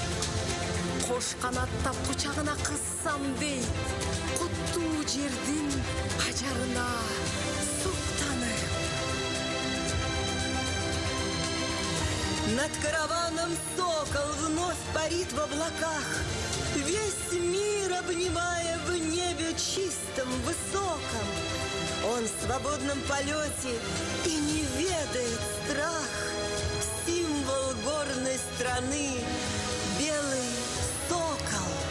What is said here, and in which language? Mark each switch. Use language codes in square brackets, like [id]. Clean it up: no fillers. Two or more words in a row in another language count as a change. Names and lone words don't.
[ky] Кош канаттап кучагына кыссам дейт, куттуу жердин ажарына суктанып. [ru] Над караваном сокол вновь парит в облаках, весь мир обнимая в небе чистом, высоком. Он в свободном полете и не ведает страх. Символ горной страны — белый сокол.